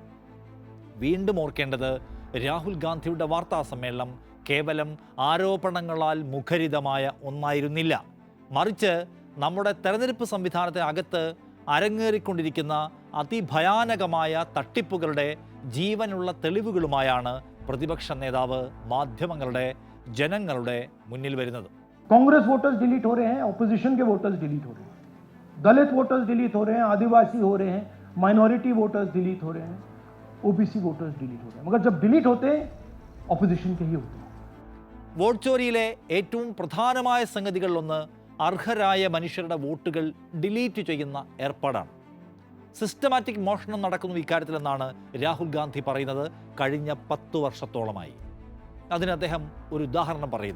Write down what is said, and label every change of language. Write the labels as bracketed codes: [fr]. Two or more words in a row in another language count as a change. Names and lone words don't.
[ml] വീണ്ടും ഓർക്കേണ്ടത്, രാഹുൽ ഗാന്ധിയുടെ വാർത്താ സമ്മേളനം കേവലം ആരോപണങ്ങളാൽ മുഖരിതമായ ഒന്നായിരുന്നില്ല. മറിച്ച് നമ്മുടെ തെരഞ്ഞെടുപ്പ് സംവിധാനത്തിനകത്ത് അരങ്ങേറിക്കൊണ്ടിരിക്കുന്ന അതിഭയാനകമായ തട്ടിപ്പുകളുടെ ജീവനുള്ള തെളിവുകളുമായാണ് പ്രതിപക്ഷ നേതാവ് മാധ്യമങ്ങളുടെ ജനങ്ങളുടെ മുന്നിൽ വരുന്നത്. [hi] कांग्रेस [en] voters delete [hi] हो रहे हैं, [en] opposition ke voters delete [hi] हो रहे हैं, दलित [en] voters delete [hi] हो रहे हैं, आदिवासी हो रहे हैं, [en] minority voters delete [hi] हो रहे हैं, OBC [en] voters delete [hi] हो रहे हैं. मगर जब डिलीट होते हैं ऑपोजिशन के ही होते हैं. [ml] വോട്ട് ചോരിയിലെ ഏറ്റവും പ്രധാനമായ സംഗതികളിലൊന്ന് അർഹരായ മനുഷ്യരുടെ വോട്ടുകൾ ഡിലീറ്റ് ചെയ്യുന്ന ഏർപ്പാടാണ്. സിസ്റ്റമാറ്റിക് മോഷണം നടക്കുന്നു ഇക്കാര്യത്തിലെന്നാണ് രാഹുൽ ഗാന്ധി പറയുന്നത് കഴിഞ്ഞ 10 വർഷത്തോളമായി. അതിന് അദ്ദേഹം ഒരു ഉദാഹരണം പറയുന്നു.